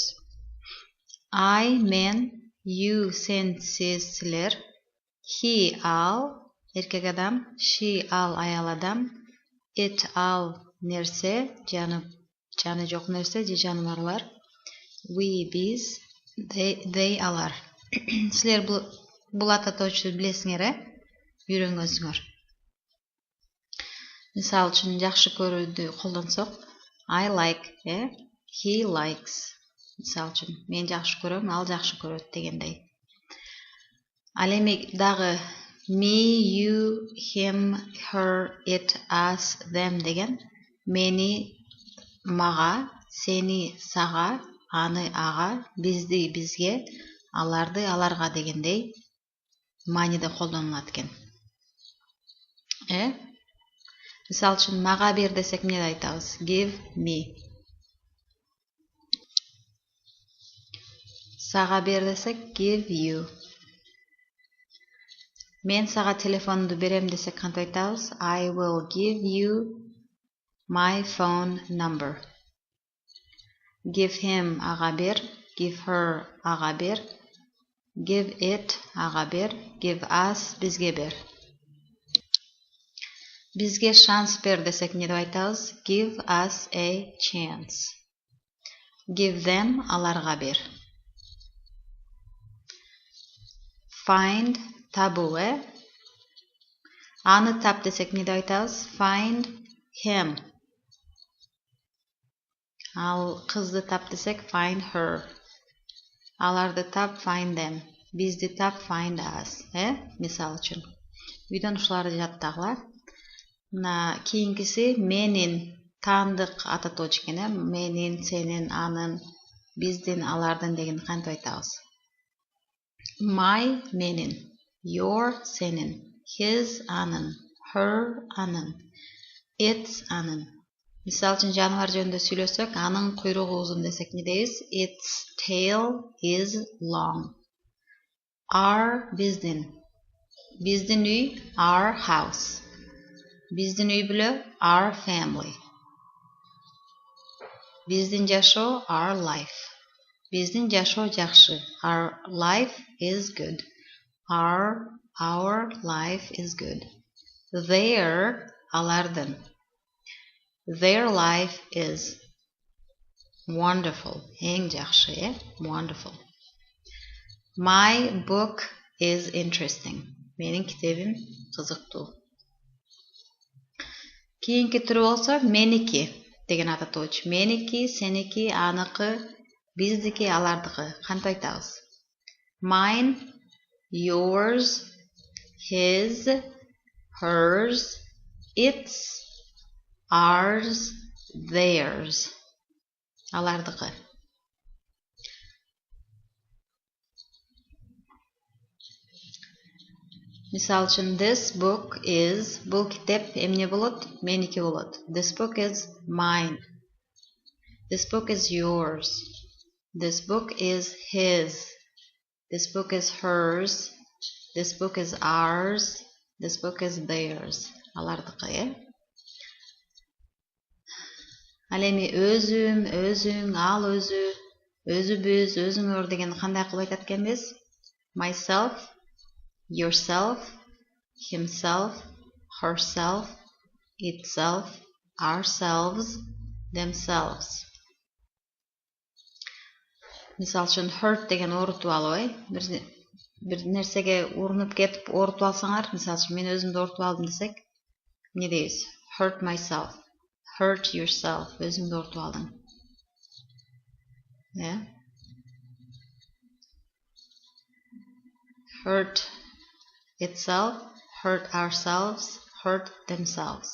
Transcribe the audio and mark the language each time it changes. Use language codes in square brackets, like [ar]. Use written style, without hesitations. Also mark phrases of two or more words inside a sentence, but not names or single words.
[ky] I мен, you сен сиз силер, he ал эркек адам, she ал аял адам, it ал нерсе, жаны жок нерсе же жаныбарлар, we биз, they алар. Силер бул ата точту билесиңер, үйрөнгөнсүңөр. Мисал үчүн жакшы көрүүдү колдонсок, [en] I like, he likes. [ky] Мисал үчүн мен жакшы көрөм, ал жакшы көрөт дегендей. Ал эми дагы [en] me, you, him, her, it, us, them [ky] деген мени мага, сени сага, аны ага, бизди бизге, аларды аларга дегендей мааниде колдонулат экен. Мисал үчүн мага бер десек эмне деп айтабыз? [en] Give me. [ky] Сага бер десек [en] give you. [ky] Мен сага телефонду берем десек кантип айтабыз? [en] I will give you my phone number. Give him [ky] ага бер, [en] give her [ky] ага бер, [en] give it [ky] ага бер, [en] give us [ky] бизге бер. Бизге шанс бер десек эмне деп айтабыз? [en] Give us a chance. Give them [ky] аларга бер. Find табуу, Аны тап десек эмне деп айтабыз? [en] Find him. [ky] Ал кызды тап десек [en] find her. [ky] Аларды тап [en] find them. [ky] Бизди тап [en] find us, [ky] мисал үчүн. Үйдөн ушуларды жаттагыла. Мына кийинкиси менин таандык ата точ экен, менин, сенин, анын, биздин, алардын деген кантип айтабыз? My менин, your сенин, his анын, her анын, its анын. Мисал үчүн жаныбар жөнүндө сүйлөсөк, анын куйругу узун десек эмне дейбиз? [en] Its tail is long. Our биздин. [ky] Биздин үй [en] our house. [ky] Биздин үй бүлө [en] our family. [ky] Биздин жашоо [en] our life. [ky] Биздин жашоо жакшы. [en] Our life is good. Our life is good. Their алардын. Their life is wonderful. [ky] Эң жакшы, [en] wonderful. My book is interesting. [ky] Менин китебим кызыктуу. Кийинки түрү болсо меники деген ата точ. Меники, сеники, аныкы, биздики, алардыкы. Кантип айтабыз? [en] Mine, yours, his, hers, its, ours, theirs. [ky] Алардыкы. Мисал үчүн [en] this book is, [ky] бул китеп эмне болот? Меники болот. [en] This book is mine. This book is yours. This book is his. This book is hers. This book is ours. This book is theirs. [ky] Алардыкы, Ал эми өзүм, өзүң, ал өзү, өзүбүз, өзүңөр деген кандай кылып айтат экенбиз? [en] Myself, yourself, himself, herself, itself, ourselves, themselves. [ky] Мисал үчүн hurt деген оорутуп алуу, бир нерсеге урунуп кетип оорутуп алсаңар, мисал үчүн мен өзүмдү оорутуп алдым десек, эмне дейбиз? [en] Hurt myself. Hurt yourself. [ky] Өзүңдү оорутуп алдың. [en] Hurt itself, hurt ourselves, hurt themselves.